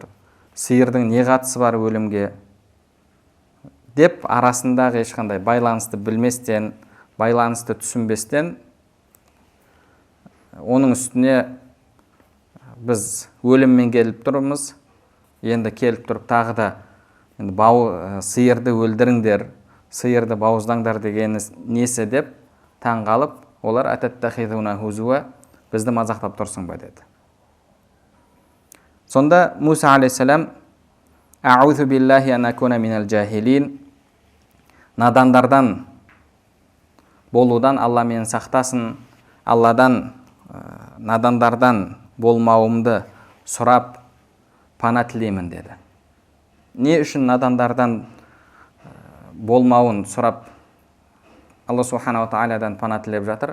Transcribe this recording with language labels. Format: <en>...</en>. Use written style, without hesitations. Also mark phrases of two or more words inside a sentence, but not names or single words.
<kk>Сиырдың не қатысы бар өлімге деп арасындағы ешқандай байланысты білместен, байланысты түсінбестен, оның үстіне біз өліммен келіп тұрмыз, енді келіп тұрып тағы да сиырды өлдіріңдер, сиырды бауыздаңдар деген несі деп таң қалып, олар</kk> <ar>أتتخذوننا هزوا,</ar> <kk>бізді мазақтап тұрсың ба деді. Сонда Муса алейхиссалам</kk> <ar>أعوذ بالله أن أكون من الجاهلين,</ar> <kk>надандардан болудан Алла мені сақтасын, Алладан надандардан болмауымды сұрап пана тілеймін деді. Не үшін надандардан болмауын сұрап Алла субханала тағаладан пана тілеп жатыр?</kk>